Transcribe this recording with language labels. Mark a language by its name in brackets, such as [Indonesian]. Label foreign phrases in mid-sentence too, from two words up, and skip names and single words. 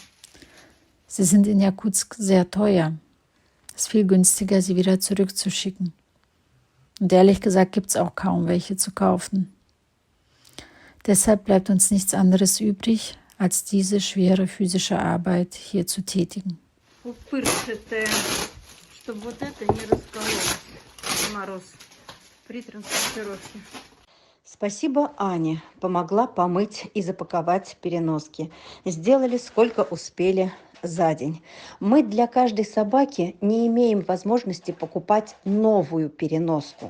[German] Sie sind in Jakutsk sehr teuer. Es ist viel günstiger, sie wieder zurückzuschicken. Und ehrlich gesagt gibt es auch kaum welche zu kaufen. Deshalb bleibt uns nichts anderes übrig, als diese schwere physische Arbeit hier zu tätigen. [Russian] Пупырчатое, чтобы вот это не раскололось в мороз при транспортировке. Спасибо Ане. Помогла помыть и запаковать переноски. Сделали сколько успели за день. Мы для каждой собаки не имеем возможности покупать новую переноску.